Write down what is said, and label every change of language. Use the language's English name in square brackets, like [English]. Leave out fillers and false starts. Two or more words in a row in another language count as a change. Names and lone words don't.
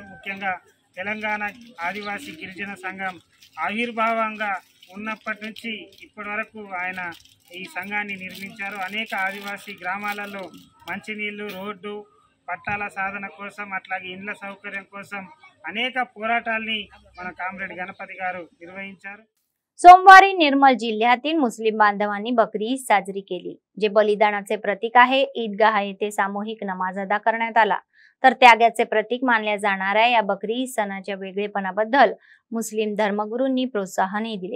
[Telugu] ముఖ్యంగా తెలంగాణ ఆదివాసీ గిరిజన సంఘం ఆవిర్భావంగా ఉన్నప్పటి నుంచి ఇప్పటి వరకు ఆయన ఈ సంఘాన్ని నిర్మించారు। అనేక ఆదివాసీ గ్రామాలలో మంచినీళ్లు, రోడ్డు, పట్టాల సాధన కోసం అట్లాగే ఇండ్ల సౌకర్యం కోసం అనేక పోరాటాల్ని మన కామ్రేడ్ గణపతి గారు నిర్వహించారు। [Marathi] सोमवारी निर्मल जिल्ह्यातील मुस्लिम बांधवांनी बकरी ईद साजरी केली, जे बलिदानाचे प्रतीक आहे। ईदगाह येथे सामूहिक नमाज अदा करण्यात आला। तर त्यागाचे प्रतीक मानल्या जाणाऱ्या या बकरी ईद सणाच्या वेगळेपणाबद्दल मुस्लिम धर्मगुरूंनी प्रोत्साहनही दिले।